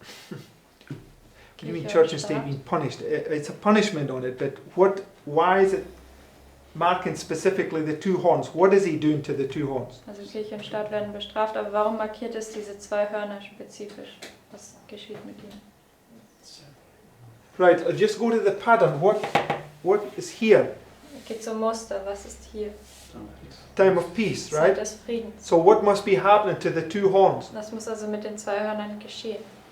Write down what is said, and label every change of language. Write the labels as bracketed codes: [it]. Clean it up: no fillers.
[en] What do you mean church and state being punished? It's a punishment on it, but why is it marking specifically the two horns? What is he doing to the two horns? [de] Also Kirche und Staat werden bestraft, aber warum markiert es diese zwei Hörner spezifisch? Was geschieht mit ihnen? [en] Right, just go to the pattern. What is here? [de] Geht zum Muster, was ist hier? [en] Time of peace, [de] Zeit [en] right? [de] des Friedens. [en] So what must be happening to the two horns? [de] Das muss also mit den zwei Hörnern geschehen.